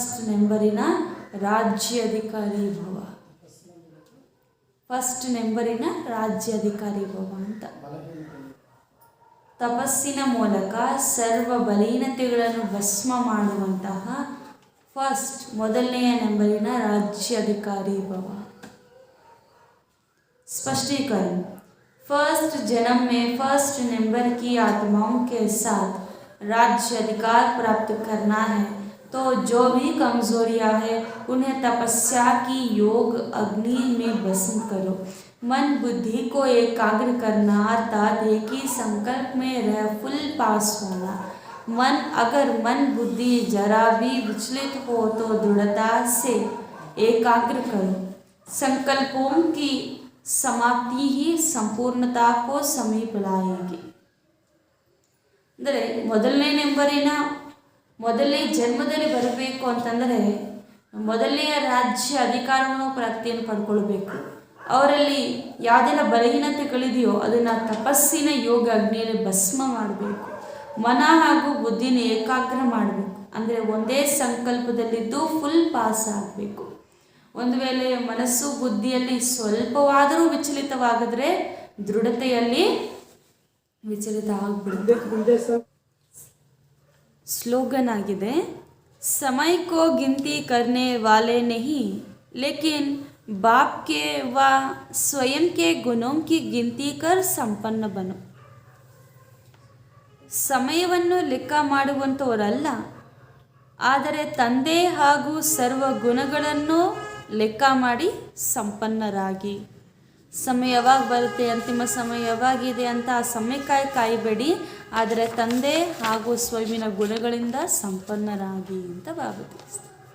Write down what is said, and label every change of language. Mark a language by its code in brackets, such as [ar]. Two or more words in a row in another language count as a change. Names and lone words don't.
[kn] ಫಸ್ಟ್ ನಂಬರಿನ ರಾಜ್ಯಾಧಿಕಾರಿ ಭವ. ಫಸ್ಟ್ ನಂಬರಿನ ರಾಜ್ಯಾಧಿಕಾರಿ ಭವ ಅಂತ. ತಪಸ್ಸಿನ ಮೂಲಕ ಸರ್ವ ಬಲಹೀನತೆಗಳನ್ನು ಭಸ್ಮ ಮಾಡುವಂತಹ ಮೊದಲನೆಯ ನಂಬರಿನ [hi] राज्याधिकारी भव. स्पष्टीकरण. फर्स्ट जन्म में [en] first number [hi] की आत्माओं के साथ राज्य अधिकार प्राप्त करना है तो जो भी कमजोरियां हैं उन्हें तपस्या की योग अग्नि में भस्म करो. मन बुद्धि को एकाग्र करना अर्थात एक ही संकल्प में रह [en] full pass [hi] होना. अगर मन बुद्धि जरा भी विचलित हो तो दृढ़ता से एकाग्र करो. संकल्पों की समाप्ति ही संपूर्णता को समीप लाएगी. [kn] ಅಂದರೆ ಮೊದಲನೇ ನಂಬರಿನ ಮೊದಲನೇ ಜನ್ಮದಲ್ಲಿ ಬರಬೇಕು ಅಂತಂದರೆ ಮೊದಲನೆಯ ರಾಜ್ಯ ಅಧಿಕಾರವನ್ನು ಪ್ರಾಪ್ತಿಯನ್ನು ಪಡ್ಕೊಳ್ಬೇಕು. ಅವರಲ್ಲಿ ಯಾವುದೆಲ್ಲ ಬಲಹೀನತೆಗಳಿದೆಯೋ ಅದನ್ನು ತಪಸ್ಸಿನ ಯೋಗ ಅಗ್ನಿಯಲ್ಲಿ ಭಸ್ಮ ಮಾಡಬೇಕು. ಮನ ಹಾಗೂ ಬುದ್ಧಿನ ಏಕಾಗ್ರ ಮಾಡಬೇಕು. ಅಂದರೆ ಒಂದೇ ಸಂಕಲ್ಪದಲ್ಲಿದ್ದು [en] full pass [kn] ಆಗಬೇಕು. ಒಂದು ವೇಳೆ ಮನಸ್ಸು ಬುದ್ಧಿಯಲ್ಲಿ ಸ್ವಲ್ಪವಾದರೂ ವಿಚಲಿತವಾಗಿದ್ರೆ ದೃಢತೆಯಲ್ಲಿ ವಿಚಲಿತ ಆಗಿಬಿಡುತ್ತೆ. ಸ್ಲೋಗನ್ ಆಗಿದೆ, [hi] समय को गिनती करने वाले नहीं लेकिन बाप के व स्वयं के गुणों की गिनती कर संपन्न बनो. [kn] ಸಮಯವನ್ನು ಲೆಕ್ಕ ಮಾಡುವಂಥವರಲ್ಲ, ಆದರೆ ತಂದೆ ಹಾಗೂ ಸರ್ವ ಗುಣಗಳನ್ನು ಲೆಕ್ಕ ಮಾಡಿ ಸಂಪನ್ನರಾಗಿ. ಸಮಯ ಯಾವಾಗ ಬರುತ್ತೆ, ಅಂತಿಮ ಸಮಯ ಯಾವಾಗಿದೆ ಅಂತ ಆ ಸಮಯಕ್ಕಾಗಿ ಕಾಯಬೇಡಿ, ಆದರೆ ತಂದೆ ಹಾಗೂ ಸ್ವಯಂನ ಗುಣಗಳಿಂದ ಸಂಪನ್ನರಾಗಿ ಅಂತ ಭಾವಿಸ್ತಾರೆ.